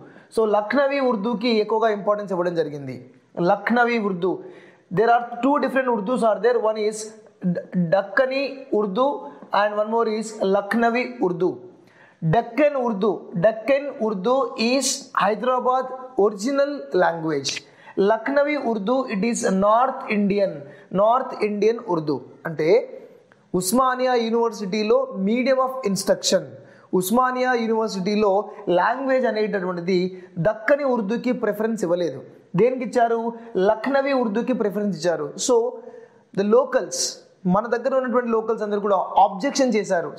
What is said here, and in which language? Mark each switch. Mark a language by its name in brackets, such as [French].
[Telugu] So Lucknowi Urdu ki ఎక్కువగా importance ఇవ్వడం జరిగింది. [English] Lucknowi Urdu, there are two different Urdus are there. One is Dakkani Urdu and one more is Lucknowi Urdu. Deccan Urdu is Hyderabad original language. Lucknowi Urdu, it is North Indian Urdu. [Telugu] అంటే ఉస్మానియా యూనివర్సిటీలో medium of instruction, Osmania యూనివర్సిటీలో language అనేటటువంటిది దక్కని ఉర్దూకి preference ఇవ్వలేదు. దేనికి ఇచ్చారు? Lucknowi ఉర్దూకి preference ఇచ్చారు. So the locals, మన దగ్గర ఉన్నటువంటి లోకల్స్ అందరూ కూడా ఆబ్జెక్షన్ చేశారు.